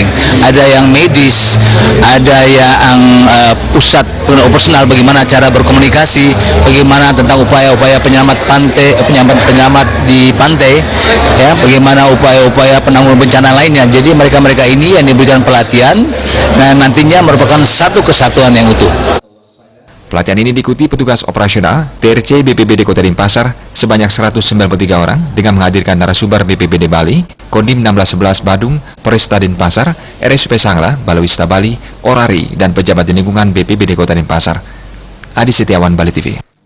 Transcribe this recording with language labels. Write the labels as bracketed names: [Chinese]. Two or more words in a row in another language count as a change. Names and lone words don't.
[Indonesian] Ada yang medis, ada yang pusat operasional, bagaimana cara berkomunikasi, bagaimana tentang upaya-upaya penyelamat di pantai, ya, bagaimana upaya-upaya penanggulangan bencana lainnya. Jadi mereka-mereka ini yang diberikan pelatihan, nah nantinya merupakan satu kesatuan yang utuh. Pelatihan ini diikuti petugas operasional TRC BPBD Kota Denpasar sebanyak 193 orang dengan menghadirkan narasumber BPBD Bali, Kodim 1611 Badung, Polresta Denpasar, RSUP Sangla, Balawista Bali, Orari, dan pejabat di lingkungan BPBD Kota Denpasar. Adi Setiawan, Bali TV.